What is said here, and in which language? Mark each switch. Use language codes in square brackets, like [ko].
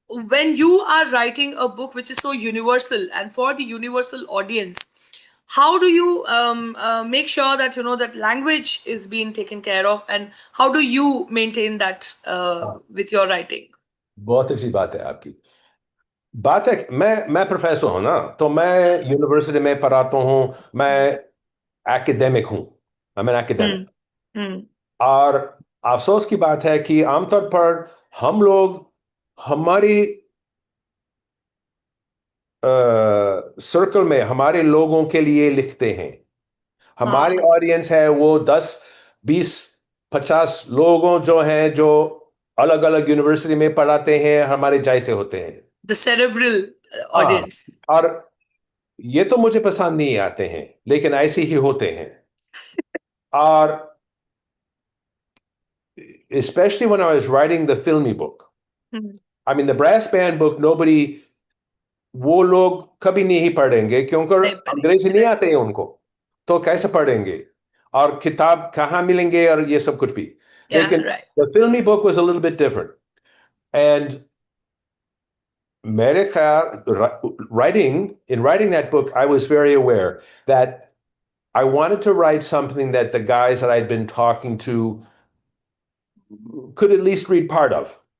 [en] When you are writing a book which is so universal and for the universal audience, how do you make sure that that language is being taken care of, and how do you maintain that huh. with your writing? [hi] बहुत अच्छी बात है आपकी. बात है कि मैं professor हूं ना तो मैं यूनिवर्सिटी में पढ़ाता हूँ. मैं एकेडमिक हूँ. [en] I am an Hmm. [hi] Academic. Hmm. और अफसोस की बात है कि आमतौर पर हम लोग हमारी सर्कल में हमारे लोगों के लिए लिखते हैं हमारी ऑडियंस है वो 10, 20, 50 लोगों जो हैं जो अलग अलग यूनिवर्सिटी में पढ़ाते हैं हमारे जैसे होते हैं. [en] The cerebral [hi] हाँ. [en] audience. [hi] और ये तो मुझे पसंद नहीं आते हैं लेकिन ऐसे ही होते हैं. [en] और especially when I was writing the filmy book. Hmm. I mean, the brass band book, nobody, [hi] वो लोग कभी नहीं पढ़ेंगे क्योंकि नहीं पढ़ेंगे, अंग्रेजी नहीं [en] right. [hi] आते हैं उनको. तो कैसे पढ़ेंगे और किताब कहाँ मिलेंगे और ये सब कुछ भी. [en] Yeah, [hi] लेकिन [en] right. the filmy book was a little bit different. And [hi] मेरे ख्याल, [en] writing that book, I was very aware that I wanted to write something that the guys that I'd been talking to could at least read part of.